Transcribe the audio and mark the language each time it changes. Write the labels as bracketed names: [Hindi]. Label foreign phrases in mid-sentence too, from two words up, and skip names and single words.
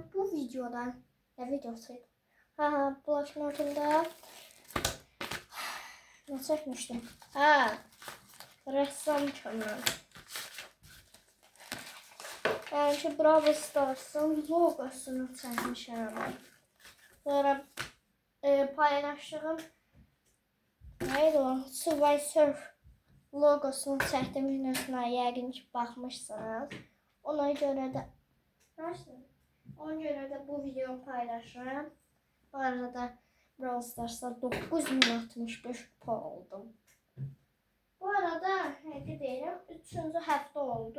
[Turkish] Bu videoda ne videosuydu? Blognotumda ne çekmiştim? Ressam kanal. Yani ki Brawl Stars'ın logosunu çekmişim. Sonra paylaştığım neydi o? [Azerbaijani] Subway Surf logosunu çəkdim videosuna yəqin ki baxmışsınız. Ona görə də bu videonu paylaşıram. Bu arada Brawl Stars'da 9065 kupa oldum. Bu arada həqiqi deyirəm 3-cü həftə oldu.